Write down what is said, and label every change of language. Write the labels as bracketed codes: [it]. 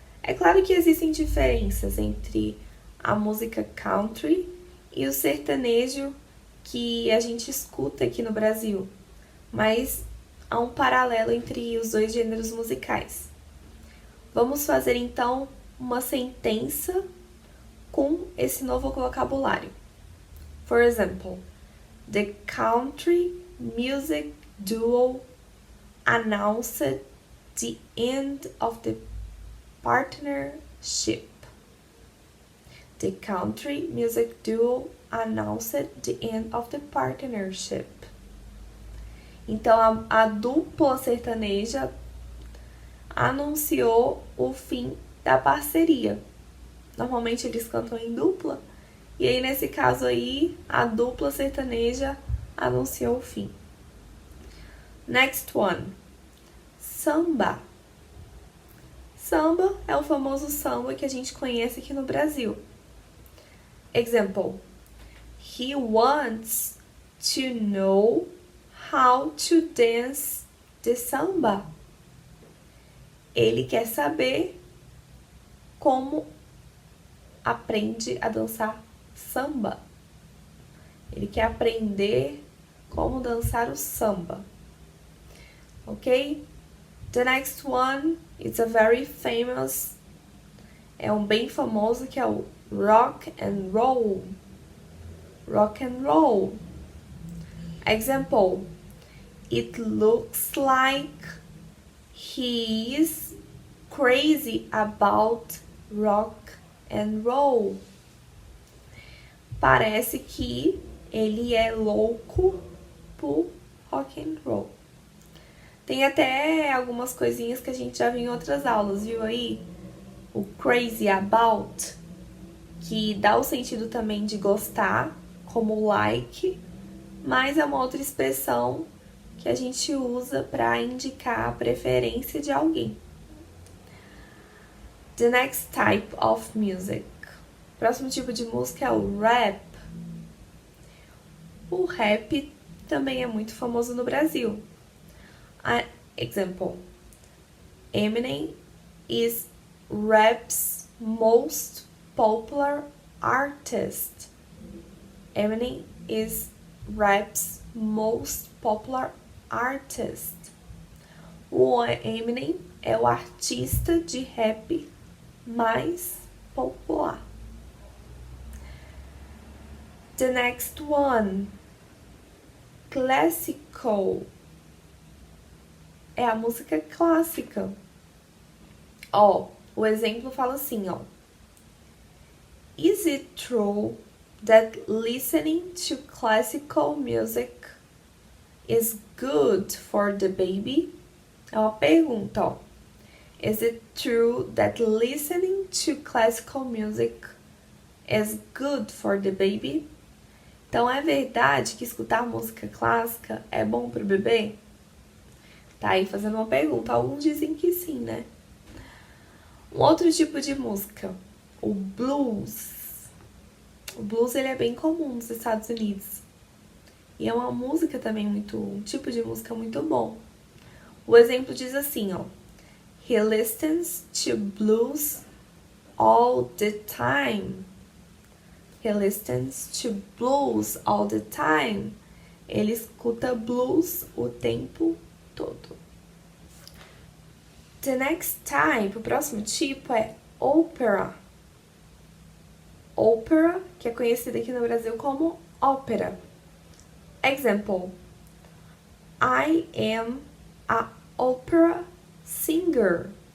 [pt] É claro que existem diferenças entre a música country e o sertanejo que a gente escuta aqui no Brasil, mas há um paralelo entre os dois gêneros musicais. Vamos fazer então uma sentença com esse novo vocabulário. [en] For example, the country music duo announced the end of the partnership. The country music duo announced the end of the partnership. [pt] Então, a dupla sertaneja anunciou o fim da parceria. Normalmente eles cantam em dupla, e aí nesse caso aí, a dupla sertaneja anunciou o fim. [en] Next one. [pt] Samba. Samba é o famoso samba que a gente conhece aqui no Brasil. [en] Example. He wants to know how to dance the samba. [pt] Ele quer saber como aprende a dançar samba. Ele quer aprender como dançar o samba. Ok? [en] The next one is a very famous, [pt] é um bem famoso que é o [en] rock and roll. Rock and roll. Example. It looks like he is crazy about rock and roll. [pt] Parece que ele é louco por rock and roll. Tem até algumas coisinhas que a gente já viu em outras aulas, viu aí? O crazy about, que dá o sentido também de gostar, como like, mas é uma outra expressão que a gente usa para indicar a preferência de alguém. [en] The next type of music. [pt] O próximo tipo de música é o rap. O rap também é muito famoso no Brasil. [en] Example. Eminem is rap's most popular artist. Eminem is rap's most popular artist. [pt] O Eminem é o artista de rap mais popular. [en] The next one. Classical. [pt] É a música clássica. Ó, o exemplo fala assim, ó. [en] Is it true that listening to classical music is good for the baby? [pt] É uma pergunta, ó. [en] Is it true that listening to classical music is good for the baby? [pt] Então, é verdade que escutar música clássica é bom pro bebê? Tá aí fazendo uma pergunta. Alguns dizem que sim, né? Um outro tipo de música, o blues. O blues ele é bem comum nos Estados Unidos. E é uma música também um tipo de música muito bom. O exemplo diz assim, ó. [en] He listens to blues all the time. He listens to blues all the time. [pt] Ele escuta blues o tempo todo. [en] The next type, [pt] o próximo tipo é opera. Opera, que é conhecida aqui no Brasil como ópera. [en] Example. I am a opera singer.